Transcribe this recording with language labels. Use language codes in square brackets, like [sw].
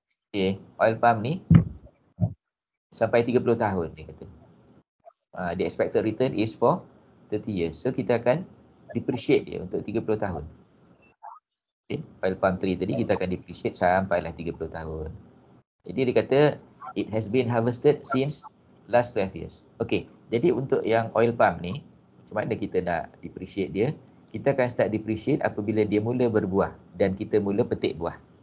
[ms] Okay, oil palm ni sampai 30 tahun dia kata. [en] The expected return is for 30 years. [ms] So kita akan depreciate dia untuk 30 tahun. Okay, oil palm tree tadi kita akan depreciate sampailah 30 tahun. Jadi dia kata [en] it has been harvested since last 12 years. [ms] Okay, jadi untuk yang oil palm ni, macam mana kita nak depreciate dia? Kita akan start depreciate apabila dia mula berbuah dan kita mula petik buah.